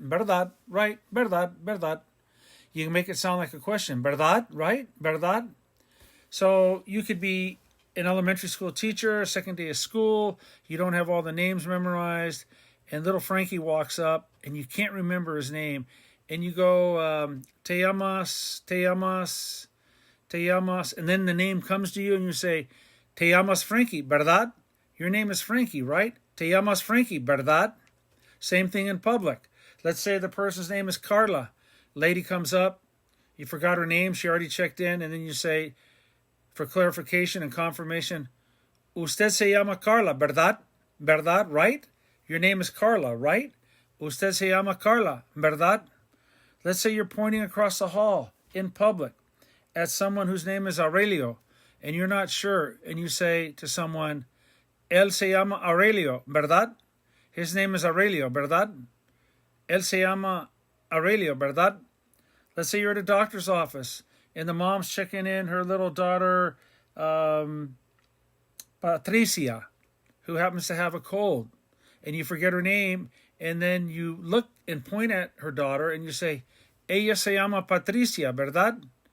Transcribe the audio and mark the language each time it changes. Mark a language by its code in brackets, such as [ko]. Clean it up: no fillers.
[es] Verdad, right, verdad, verdad. [en] You can make it sound like a question. Verdad, right, verdad. So you could be an elementary school teacher, second day of school. You don't have all the names memorized. And little Frankie walks up and you can't remember his name. And you go, [es] te llamas, te llamas, te llamas. [en] And then the name comes to you and you say, [es] te llamas Frankie, verdad? [en] Your name is Frankie, right? [es] Te llamas Frankie, verdad? [en] Same thing in public. Let's say the person's name is Carla. Lady comes up. You forgot her name. She already checked in. And then you say, for clarification and confirmation, [es] usted se llama Carla, verdad? [en] Verdad, right? Your name is Carla, right? [es] Usted se llama Carla, verdad? [en] Let's say you're pointing across the hall in public at someone whose name is Aurelio, and you're not sure, and you say to someone, [es] él se llama Aurelio, verdad? [en] His name is Aurelio, verdad? [es] Él se llama Aurelio, verdad? [en] Let's say you're at a doctor's office, and the mom's checking in her little daughter, Patricia, who happens to have a cold, and you forget her name, and then you look and point at her daughter, and you say, [es] ella se llama Patricia, verdad?